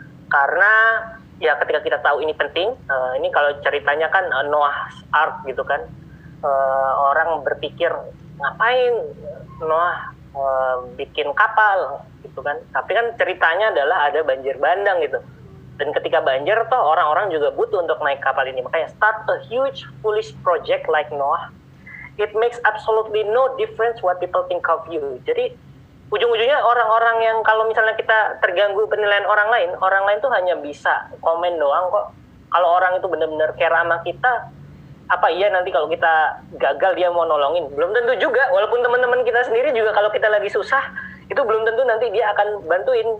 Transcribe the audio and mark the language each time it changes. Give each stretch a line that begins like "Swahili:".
Indonesian: Karena ya ketika kita tahu ini penting, ini kalau ceritanya kan Noah's Ark gitu kan, orang berpikir ngapain Noah bikin kapal gitu kan, tapi kan ceritanya adalah ada banjir bandang gitu, dan ketika banjir toh orang-orang juga butuh untuk naik kapal ini. Makanya
English: start a huge foolish project like Noah, it makes absolutely no difference what people think of you.
Indonesian: Jadi ujung-ujungnya orang-orang yang kalau misalnya kita terganggu penilaian orang lain tuh hanya bisa komen doang kok. Kalau orang itu benar-benar care sama kita, apa iya nanti kalau kita gagal dia mau nolongin? Belum tentu juga, walaupun teman-teman kita sendiri juga kalau kita lagi susah, itu belum tentu nanti dia akan bantuin.